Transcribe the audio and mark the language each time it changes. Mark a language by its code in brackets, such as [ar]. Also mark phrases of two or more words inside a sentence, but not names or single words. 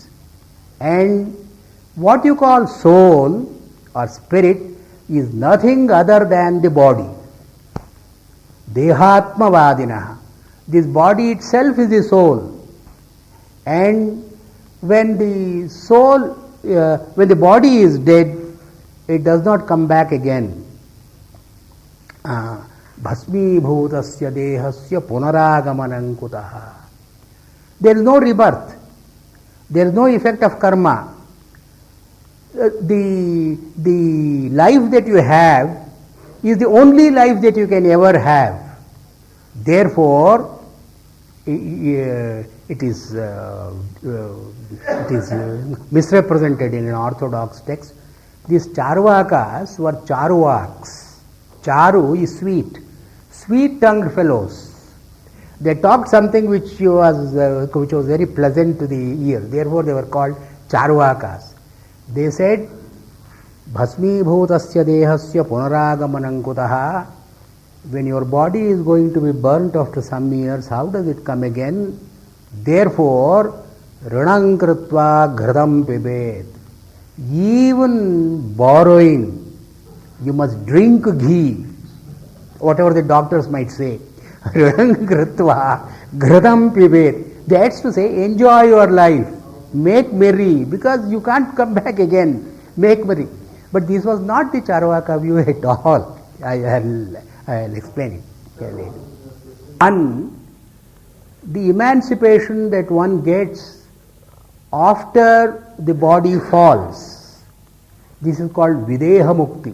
[en] And what you call soul or spirit is nothing other than the body. [sa] Dehatma vadinaha. [en] This body itself is the soul. And when the soul, when the body is dead, it does not come back again. [sa] Bhasmi bhutasya dehasya punaragamanam kutaha. [en] There is no rebirth. There is no effect of karma. The life that you have is the only life that you can ever have. Therefore, it is misrepresented in an orthodox text. These charvakas were charvaks. Charu is sweet, sweet-tongued fellows. They talked something which was very pleasant to the ear. Therefore, they were called charvakas. They said, [sa] "Bhasmi bhutasya dehasya punaragamanam kutaha." [en] When your body is going to be burnt after some years, how does it come again? Therefore, [sa] rinam kritva ghradam pibet. [en] Even borrowing, you must drink ghee, whatever the doctors might say. [sa] Rinam kritva ghradam pibet. [en] That's to say, enjoy your life, make merry, because you can't come back again. Make merry. But this was not the Charvaka view at all. I'll explain it later. And the emancipation that one gets after the body falls, this is called [sa] Videha Mukti.